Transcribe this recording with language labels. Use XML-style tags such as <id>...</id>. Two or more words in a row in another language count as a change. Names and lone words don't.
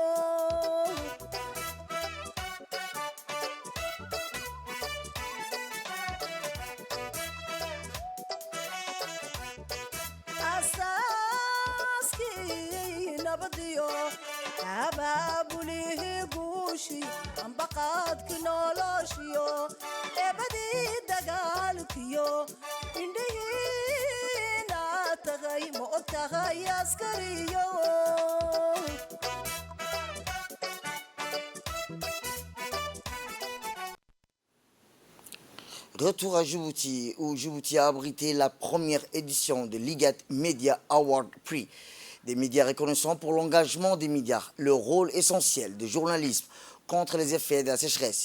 <so>asaaskii nabadiyo abaabulihi guushi ambaqaadki noloshiyo ebadii dagaalkiyo indhihiina tagay ma og tahay askariyo</so> <fr>Retour à Djibouti, où Djibouti a abrité la première édition de l'IGAD Media Award Prix. Des médias reconnaissants pour l'engagement des médias, le rôle essentiel du journalisme contre les effets de la sécheresse.</fr>